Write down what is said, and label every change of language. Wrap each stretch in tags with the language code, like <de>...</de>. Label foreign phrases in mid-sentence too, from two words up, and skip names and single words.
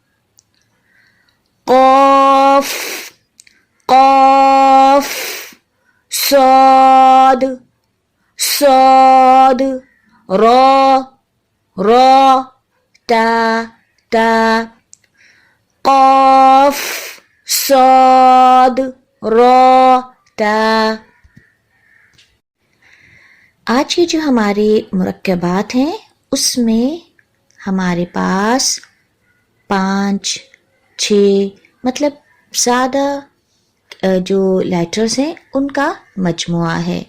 <ur>قاف قاف صاد صاد را تا تا. قاف صاد را تا. آج کے جو ہمارے مرکبات ہیں اس میں ہمارے پاس 5 6 مطلب زیادہ جو لیٹرز ہیں ان کا مجموعہ ہے.</ur>